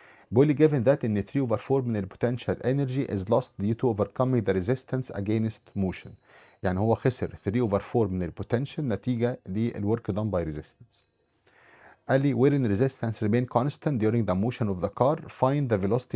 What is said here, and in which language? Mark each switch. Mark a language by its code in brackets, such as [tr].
[ar] بيقول لي [en] given that ان 3 over 4 [ar] من البوتنشال [en] energy is lost due to overcoming the resistance against motion. [ar] يعني هو خسر [en] 3 over 4 [ar] من البوتنشال نتيجة لل [en] work done by resistance. [ar] قال لي [en] wherein resistance remain constant during the motion of the car find the velocity.